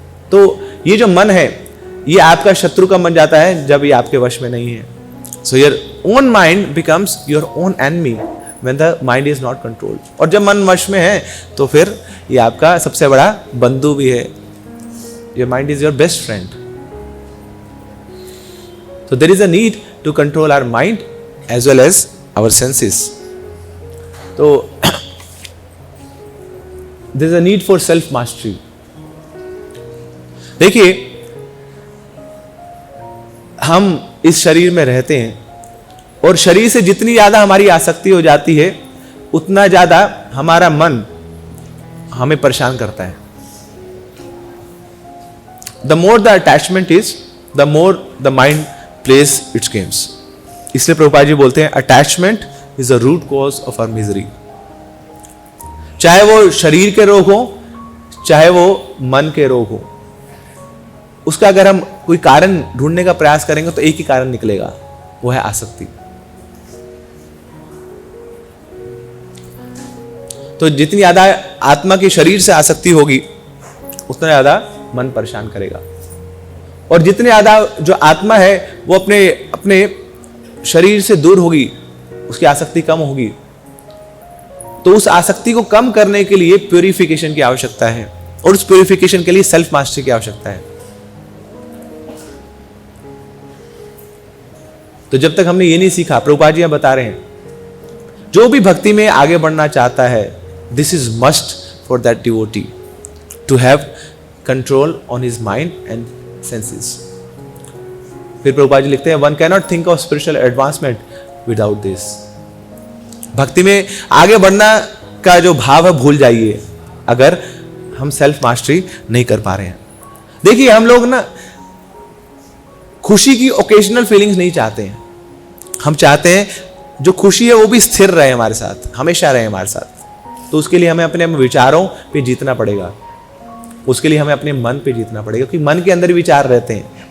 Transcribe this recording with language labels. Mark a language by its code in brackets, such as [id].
[hi] तो ये जो मन है ये आपका शत्रु का बन जाता है जब ये आपके वश में नहीं है। [en] So your own mind becomes your own enemy when the mind is not controlled. [hi] और जब मन वश में है तो फिर ये आपका सबसे बड़ा बंधु भी है। [en] Your mind is your best friend. So there is a need to control our mind as well as our senses. So there is a need for self mastery. [hi] देखिए, हम इस शरीर में रहते हैं और शरीर से जितनी ज्यादा हमारी आसक्ति हो जाती है उतना ज्यादा हमारा मन हमें परेशान करता है। [en] The more the attachment is, the more the mind plays its games. [hi] इसलिए प्रभुपाद जी बोलते हैं [en] attachment is the root cause of our misery. [hi] चाहे वो शरीर के रोग हो, चाहे वो मन के रोग हो, उसका अगर हम कोई कारण ढूंढने का प्रयास करेंगे तो एक ही कारण निकलेगा, वो है आसक्ति। तो जितनी ज्यादा आत्मा की शरीर से आसक्ति होगी उतना ज्यादा मन परेशान करेगा। और जितने ज्यादा जो आत्मा है वो अपने शरीर से दूर होगी, उसकी आसक्ति कम होगी। तो उस आसक्ति को कम करने के लिए प्यूरिफिकेशन की आवश्यकता है और उस प्यूरिफिकेशन के लिए सेल्फ मास्टरी की आवश्यकता है। तो जब तक हमने ये नहीं सीखा, प्रभुपाद जी बता रहे हैं, जो भी भक्ति में आगे बढ़ना चाहता है, [en] This is must for that devotee to have control on his mind and senses. [hi] फिर प्रभुपाद जी लिखते हैं, [en] one cannot think of spiritual advancement without this. [hi] भक्ति में आगे बढ़ना का जो भाव है भूल जाइए अगर हम सेल्फ मास्टरी नहीं कर पा रहे हैं। देखिए, हम लोग ना खुशी की ओकेजनल फीलिंग्स नहीं चाहते हैं। हम चाहते हैं जो खुशी है वो भी स्थिर रहे हमारे साथ, हमेशा रहे हमारे साथ। तो उसके लिए हमें अपने विचारों पे जीतना पड़ेगा, उसके लिए हमें अपने मन पे जीतना पड़ेगा, क्योंकि मन के अंदर विचार रहते हैं।